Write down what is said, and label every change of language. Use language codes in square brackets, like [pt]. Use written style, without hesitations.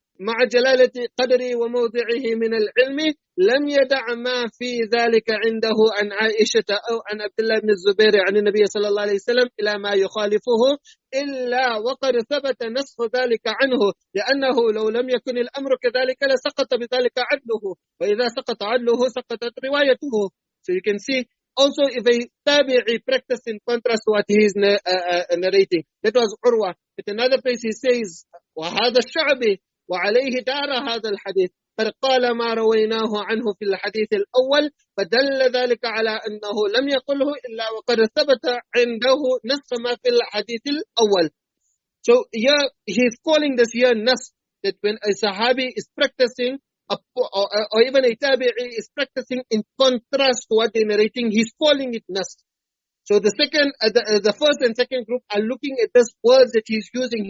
[ar] مع جلالة قدره وموضعه من العلم لم يدع ما في ذلك عنده عن عائشة أو عن عبد الله بن الزبير عن النبي صلى الله عليه وسلم إلى ما يخالفه إلا وقد ثبت نسخ ذلك عنه لأنه لو لم يكن الأمر كذلك لسقط بذلك عدله وإذا سقط عدله سقطت روايته. [en] So you can see also if a tabi'i practiced in contrast to what he is narrating. That was Urwa. At another place he says [ar] وهذا الشعبي وعليه دار هذا الحديث قد قال ما رويناه عنه في الحديث الأول فدل ذلك على أنه لم يقله إلا وقد ثبت عنده نسخ ما في الحديث الأول. [en] So here he is calling this here nas, that when a Sahabi is practicing or even a Tabi'i is practicing in contrast to what they're narrating, he's calling it nas. So the second, the first and second group are looking at this words that he's using.